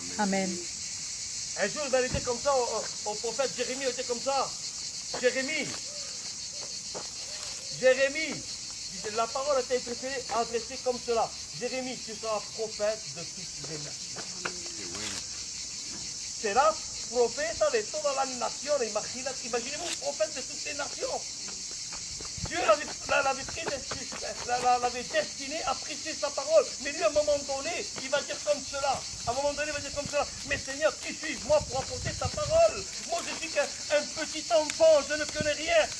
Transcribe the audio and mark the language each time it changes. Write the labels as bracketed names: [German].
[French] Amen. Un jour, il était comme ça au prophète Jérémie, il était comme ça. Jérémie, la parole a été adressée comme cela. Jérémie, tu seras prophète de toutes les nations. [Spanish] Serás profeta de todas las naciones. [French] Imaginez-vous, prophète de toutes les nations. Dieu l'avait destiné à prêcher sa parole. Mais lui, à un moment donné, il va dire comme cela. À un moment donné, il va dire comme cela. Mais Seigneur, qui suis-je moi pour apporter ta parole? Moi, je suis qu'un petit enfant, je ne connais rien.